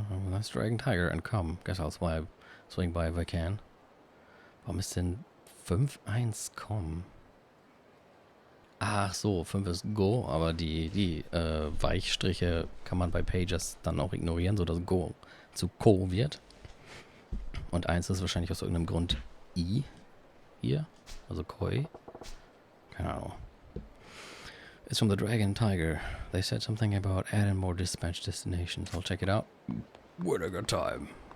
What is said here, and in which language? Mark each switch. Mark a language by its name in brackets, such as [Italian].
[English] Let's Dragon Tiger and come. Guess I'll swing by if I can. [German] Warum ist denn 5-1 kommen? Ach so, 5 ist Go, aber die Weichstriche kann man bei Pagers dann auch ignorieren, sodass Go zu Ko wird. Und 1 ist wahrscheinlich aus irgendeinem Grund I hier, also Koi. Keine Ahnung. [English] It's from the Dragon Tiger. They said something about adding more dispatch destinations. I'll check it out when I got time.